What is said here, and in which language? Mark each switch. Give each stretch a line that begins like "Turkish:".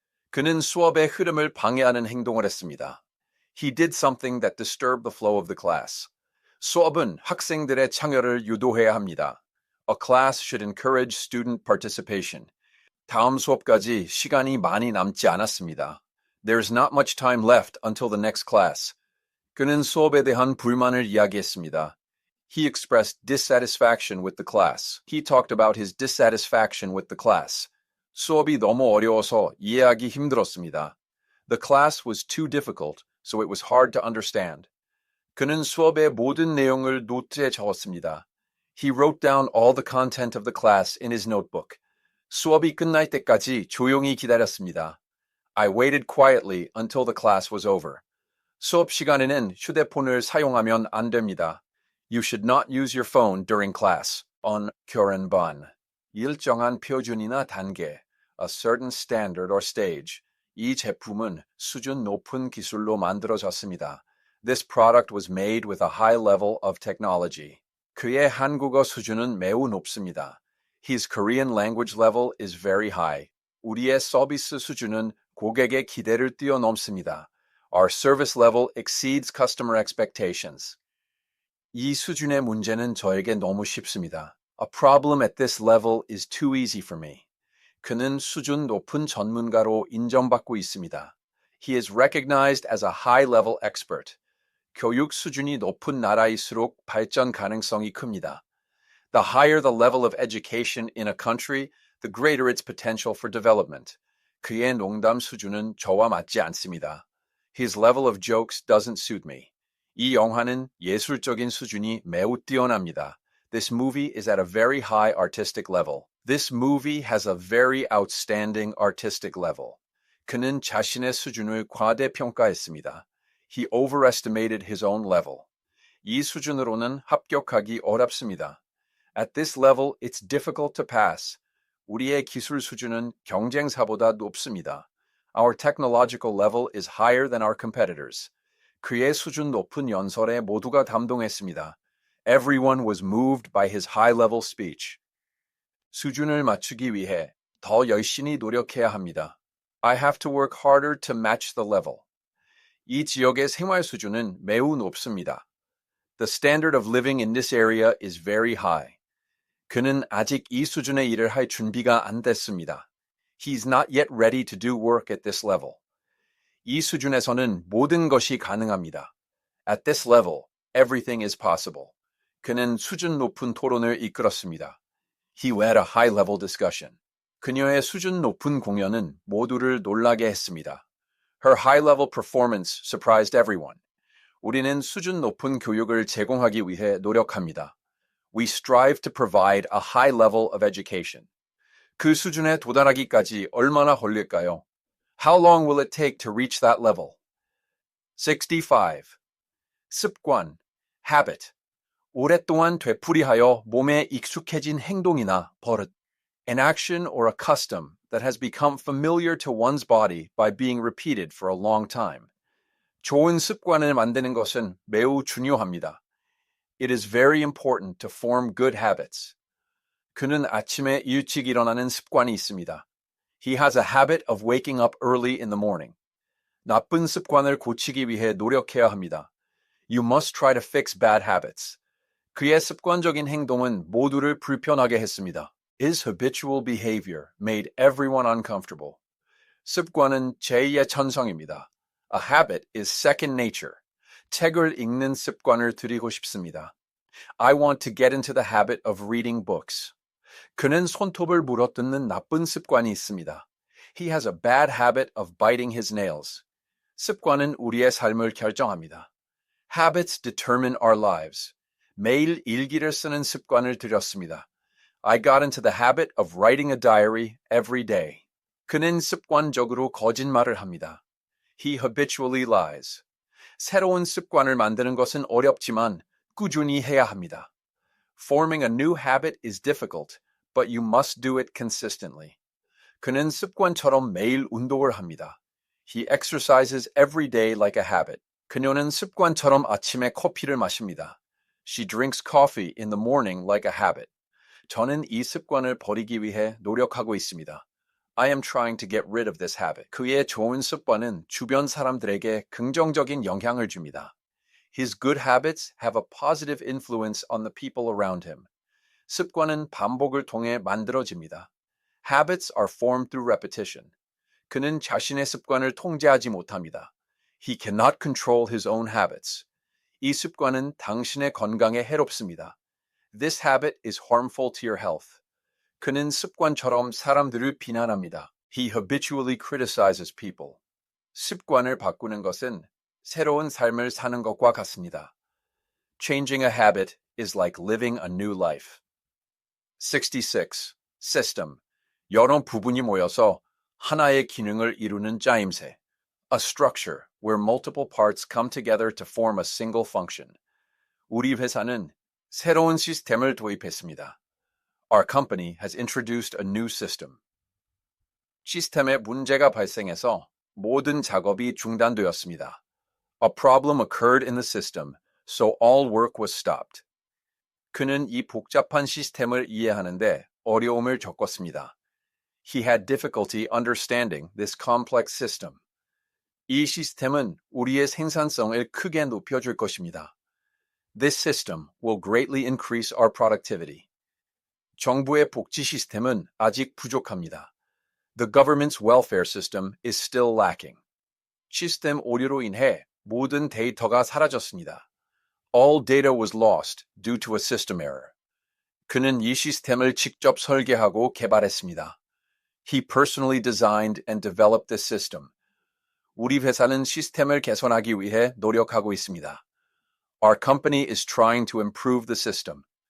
Korean: 그는 수업의 흐름을 방해하는 행동을 했습니다.
English: He did something that disturbed the flow of the class.
Korean: 수업은 학생들의 참여를 유도해야 합니다.
English: A class should encourage student participation.
Korean: 다음 수업까지 시간이 많이 남지 않았습니다.
English: There's not much time left until the next class.
Korean: 그는 수업에 대한 불만을 이야기했습니다.
English: He expressed dissatisfaction with the class. He talked about his dissatisfaction with the class.
Korean: 수업이 너무 어려워서 이해하기 힘들었습니다.
English: The class was too difficult, so it was hard to understand.
Korean: 그는 수업의 모든 내용을 노트에 적었습니다.
English: He wrote down all the content of the class in his notebook.
Korean: 수업이 끝날 때까지 조용히 기다렸습니다.
English: I waited quietly until the class was over.
Korean: 수업 시간에는 휴대폰을 사용하면 안 됩니다.
English: You should not use your phone during class. on 교련반.
Korean: 일정한 표준이나 단계,
English: a certain standard or stage.
Korean: 이 제품은 수준 높은 기술로 만들어졌습니다.
English: This product was made with a high level of technology.
Korean: 그의 한국어 수준은 매우 높습니다.
English: His Korean language level is very high.
Korean: 우리의 서비스 수준은 고객의 기대를 뛰어넘습니다.
English: Our service level exceeds customer expectations.
Korean: 이 수준의 문제는 저에게 너무 쉽습니다.
English: A problem at this level is too easy for me.
Korean: 그는 수준 높은 전문가로 인정받고 있습니다.
English: He is recognized as a high-level expert.
Korean: 교육 수준이 높은 나라일수록 발전 가능성이 큽니다.
English: The higher the level of education in a country, the greater its potential for development.
Korean: 그의 농담 수준은 저와 맞지 않습니다.
English: His level of jokes doesn't suit me.
Korean: 이 영화는 예술적인 수준이 매우 뛰어납니다.
English: This movie is at a very high artistic level. This movie has a very outstanding artistic level.
Korean: 그는 자신의 수준을 과대평가했습니다.
English: He overestimated his own level.
Korean: 이 수준으로는 합격하기 어렵습니다.
English: At this level, it's difficult to pass.
Korean: 우리의 기술 수준은 경쟁사보다 높습니다.
English: Our technological level is higher than our competitors.
Korean: 그의 수준 높은 연설에 모두가 감동했습니다.
English: Everyone was moved by his high-level speech.
Korean: 수준을 맞추기 위해 더 열심히 노력해야 합니다.
English: I have to work harder to match the level.
Korean: 이 지역의 생활 수준은 매우 높습니다.
English: The standard of living in this area is very high.
Korean: 그는 아직 이 수준의 일을 할 준비가 안 됐습니다.
English: He's not yet ready to do work at this level.
Korean: 이 수준에서는 모든 것이 가능합니다.
English: At this level, everything is possible.
Korean: 그는 수준 높은 토론을 이끌었습니다.
English: He led a high-level discussion.
Korean: 그녀의 수준 높은 공연은 모두를 놀라게 했습니다.
English: Her high-level performance surprised everyone.
Korean: 우리는 수준 높은 교육을 제공하기 위해 노력합니다.
English: We strive to provide a high level of education.
Korean: 그 수준에 도달하기까지 얼마나 걸릴까요?
English: How long will it take to reach that level?
Korean: 65. 습관, habit. 오랫동안 되풀이하여 몸에 익숙해진 행동이나 버릇.
English: An action or a custom that has become familiar to one's body by being repeated for a long time.
Korean: 좋은 습관을 만드는 것은 매우 중요합니다.
English: It is very important to form good habits.
Korean: 그는 아침에 일찍 일어나는 습관이 있습니다.
English: He has a habit of waking up early in the morning.
Korean: 나쁜 습관을 고치기 위해 노력해야 합니다.
English: You must try to fix bad habits.
Korean: 그의 습관적인 행동은 모두를 불편하게 했습니다.
English: His habitual behavior made everyone uncomfortable.
Korean: 습관은 제2의 천성입니다.
English: A habit is second nature.
Korean: 책을 읽는 습관을 들이고 싶습니다.
English: I want to get into the habit of reading books.
Korean: 그는 손톱을 물어뜯는 나쁜 습관이 있습니다.
English: He has a bad habit of biting his nails.
Korean: 습관은 우리의 삶을 결정합니다.
English: Habits determine our lives.
Korean: 매일 일기를 쓰는 습관을 들였습니다.
English: I got into the habit of writing a diary every day.
Korean: 그는 습관적으로 거짓말을 합니다.
English: He habitually lies.
Korean: 새로운 습관을 만드는 것은 어렵지만 꾸준히 해야 합니다.
English: Forming a new habit is difficult, but you must do it consistently.
Korean: 그는 습관처럼 매일 운동을 합니다.
English: He exercises every day like a habit.
Korean: 그녀는 습관처럼 아침에 커피를 마십니다.
English: She drinks coffee in the morning like a habit.
Korean: 저는 이 습관을 버리기 위해 노력하고 있습니다.
English: I am trying to get rid of this habit.
Korean: 그의 좋은 습관은 주변 사람들에게 긍정적인 영향을 줍니다.
English: His good habits have a positive influence on the people around him.
Korean: 습관은 반복을 통해 만들어집니다.
English: Habits are formed through repetition.
Korean: 그는 자신의 습관을 통제하지 못합니다.
English: He cannot control his own habits.
Korean: 이 습관은 당신의 건강에 해롭습니다.
English: This habit is harmful to your health.
Korean: 그는 습관처럼 사람들을 비난합니다.
English: He habitually criticizes people.
Korean: 습관을 바꾸는 것은 새로운 삶을 사는 것과 같습니다.
English: Changing a habit is like living a new life. 66. System.
Korean: 여러 부분이 모여서 하나의 기능을 이루는 짜임새.
English: A structure where multiple parts come together to form a single function.
Korean: 우리 회사는 새로운 시스템을 도입했습니다.
English: Our company has introduced a new system.
Korean: 시스템에 문제가 발생해서 모든 작업이 중단되었습니다.
English: A problem occurred in the system, so all work was stopped.
Korean: 그는 이 복잡한 시스템을 이해하는데 어려움을 겪었습니다.
English: He had difficulty understanding this complex system.
Korean: 이 시스템은 우리의 생산성을 크게 높여줄 것입니다.
English: This system will greatly increase our productivity.
Korean: 정부의 복지 시스템은 아직 부족합니다.
English: The government's welfare system is still lacking.
Korean: 시스템 오류로 인해 모든 데이터가 사라졌습니다.
English: All data was lost due to a system error.
Korean: 그는 이 시스템을 직접 설계하고 개발했습니다.
English: He personally designed and developed this system.
Korean: 우리 회사는 시스템을 개선하기 위해 노력하고 있습니다.
English: Our company is trying to improve the system.